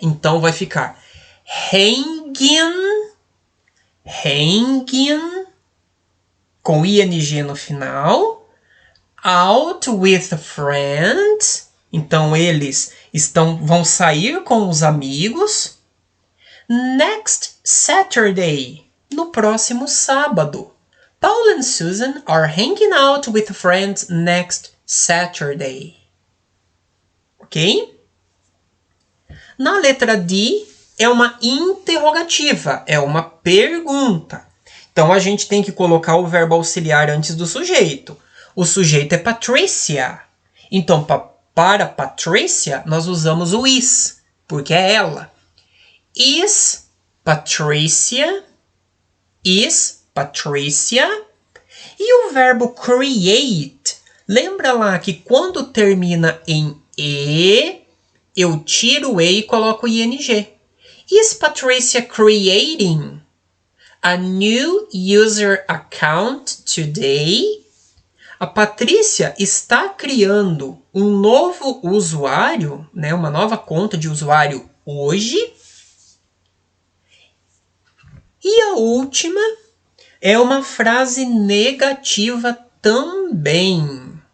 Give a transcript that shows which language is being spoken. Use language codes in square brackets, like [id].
[pt] Então vai ficar hanging, com ing no final. Out with friends. Então eles vão sair com os amigos. Next Saturday, no próximo sábado. [en] Paul and Susan are hanging out with friends next Saturday. [pt] Ok? Na letra D, é uma interrogativa, é uma pergunta. Então, a gente tem que colocar o verbo auxiliar antes do sujeito. O sujeito é Patricia. Então, para Patricia, nós usamos o is, porque é ela. [en] Is Patricia. Is Patricia. [pt] E o verbo create. Lembra lá que quando termina em E, eu tiro o E e coloco o ing. [en] Is Patricia creating a new user account today? [pt] A Patrícia está criando um novo usuário, né, uma nova conta de usuário hoje? E a última é uma frase negativa também.